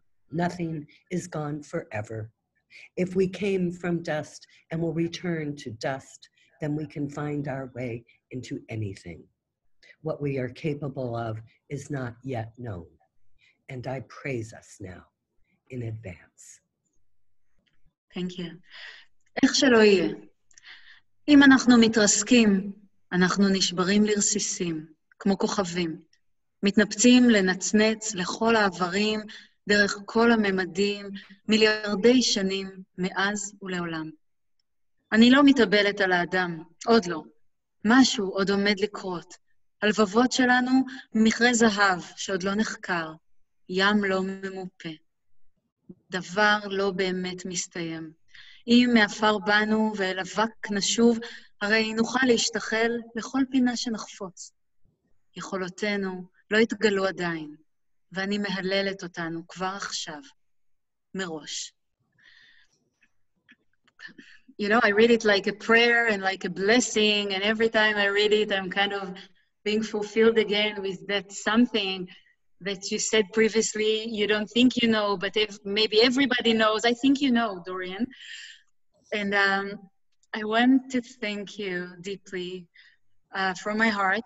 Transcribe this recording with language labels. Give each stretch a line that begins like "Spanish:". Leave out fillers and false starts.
English: Nothing is gone forever. If we came from dust and will return to dust, then we can find our way into anything. What we are capable of is not yet known, and I praise us now in advance. Thank you.
Hebrew: איך שלא יהיה. אם אנחנו מתרסקים, אנחנו נשברים לרסיסים, כמו כוכבים. מתנפצים לנצנץ לכל העברים, דרך כל הממדים, מיליארדי שנים, מאז ולעולם. אני לא מתאבלת על האדם, עוד לא. משהו עוד עומד לקרות. הלבבות שלנו מכרה זהב שעוד לא נחקר. ים לא ממופה. דבר לא באמת מסתיים. אם מעפר בנו ואל אבק נשוב, הרי נוכל להשתחל לכל פינה שנחפוץ. יכולותינו לא התגלו עדיין, ואני מהללת אותנו כבר עכשיו, מראש.
English: You know, I read it like a prayer and like a blessing, and every time I read it, I'm kind of being fulfilled again with that something that you said previously, you don't think you know, but if maybe everybody knows. I think you know, Dorianne. And I want to thank you deeply from my heart.